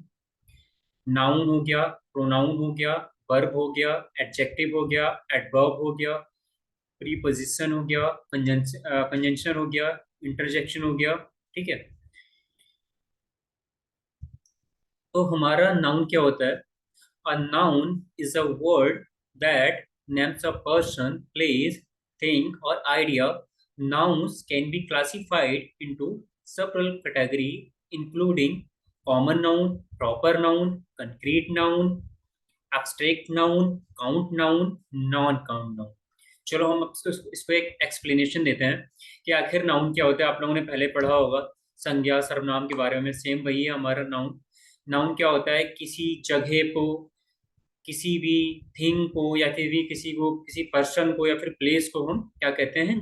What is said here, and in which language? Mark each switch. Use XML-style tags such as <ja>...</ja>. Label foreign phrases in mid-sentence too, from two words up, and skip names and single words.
<hi>नाउन हो गया, प्रोनाउन हो गया, वर्ब हो गया, एडजेक्टिव हो गया, एडवर्ब हो गया, प्रीपोजिशन हो गया, कंजंक्शन हो गया, इंटरजेक्शन हो गया। ठीक है। तो हमारा नाउन क्या होता है?</hi> <en>A noun is a word that names a person, place, thing, or idea. Nouns can be classified into several categories, including common noun, proper noun, concrete noun, abstract noun, count noun, non-count noun।</en> <hi>चलो हम इसको एक एक्सप्लेनेशन देते हैं कि आखिर नाउन क्या होता है। आप लोगों ने पहले पढ़ा होगा संज्ञा सर्वनाम के बारे में। सेम वही है हमारा नाउन। नाउन क्या होता है? किसी जगह को, किसी भी थिंग को, या फिर भी किसी को, किसी पर्सन को, या फिर प्लेस को हम क्या कहते हैं?</hi>